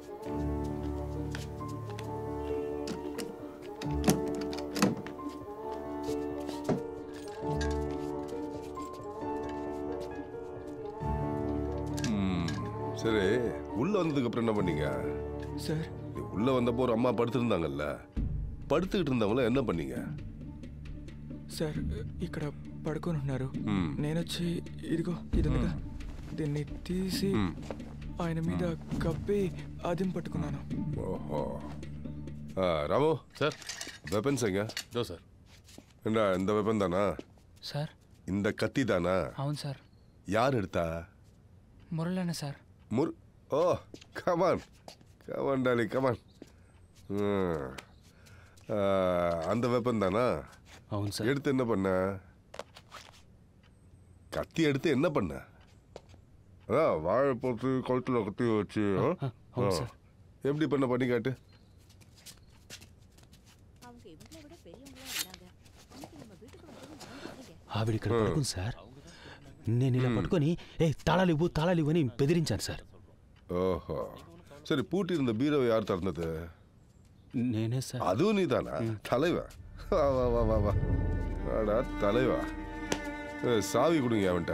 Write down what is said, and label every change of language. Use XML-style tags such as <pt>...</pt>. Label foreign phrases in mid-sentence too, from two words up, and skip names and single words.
<ta>சரி, உள்ள வந்ததுக்கு அப்புறம் என்ன பண்ணீங்க சார்? உள்ள வந்தப்போ ஒரு அம்மா படுத்திருந்தாங்கல்ல, పడుతుகிட்டு இருந்தவங்கள என்ன பண்ணீங்க?</ta> <te>సార్ ఇక్కడ పడుకొని ఉన్నారు. నేనొచ్చి ఇదిగో ఇదిగా దీన్ని తీసి ఆయన మీద కప్పి అదిం పట్టుకున్నాను. ఓహో. రాము సార్,</te> <ta>వెపన్స్ எங்க?</ta> <te>దో సార్.</te> <ta>என்ன இந்த வெப்பன் தானா சார்? இந்த கத்தி தானா?</ta> <te>అవును సార్.</te> <ta>யார் எடுத்தா?</ta> <te>మురళన్న సార్.</te> <en>Oh come on come on Dolly come on.</en> <ta>அந்த வெப்பன் தானா?</ta> <te>అవును సార్.</te> <ta>எடுத்து என்ன பண்ண? கத்தி எடுத்து என்ன பண்ண? அதான் வாழை போட்டு கழுத்தில் கத்தி வச்சு எப்படி பண்ண பண்ணி காட்டு.</ta> <te>ఆవిడ ఇక్కడ పడుకుంది సార్. నేను ఇలా పట్టుకొని తాళాలు ఇవ్వు అని బెదిరించాను సార్.</te> <ta>ஓஹோ, சரி. பூட்டி இருந்த பீரோவை யார் திறந்தது?</ta> <te>నేనే సార్.</te> <ta>அதுவும் நீ தானா? தலைவா, வா வா வா வா வா வாடா தலைவா. சாவி கொடுங்க அவன்கிட்ட.</ta>